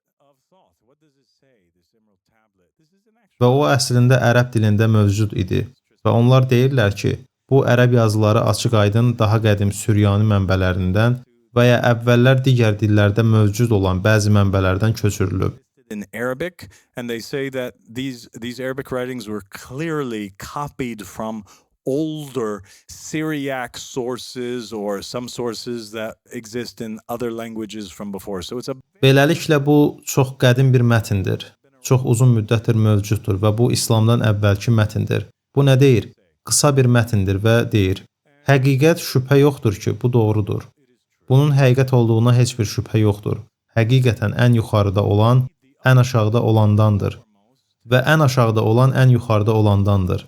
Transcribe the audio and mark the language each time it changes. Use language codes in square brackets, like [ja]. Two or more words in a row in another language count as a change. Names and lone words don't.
[az] Və o əslində ərəb dilində mövcud idi. Və onlar deyirlər ki, bu ərəb yazıları açıq-aydın daha qədim Süryani mənbələrindən və ya əvvəllər digər dillərdə mövcud olan bəzi mənbələrdən köçürülüb. [en] In Arabic, and they say that these Arabic writings were clearly copied from older Syriac sources or some sources that exist in other languages from before. So it's a [az] Beləliklə bu çox qədim bir mətndir. Çox uzun müddətdir mövcuddur və bu İslamdan əvvəlki mətndir. Bu nə deyir? Qısa bir mətndir və deyir: Həqiqət şübhə yoxdur ki, bu doğrudur. Bunun həqiqət olduğuna heç bir şübhə yoxdur. Həqiqətən ən yuxarıda olan ən aşağıda olandandır və ən aşağıda olan ən yuxarıda olandandır.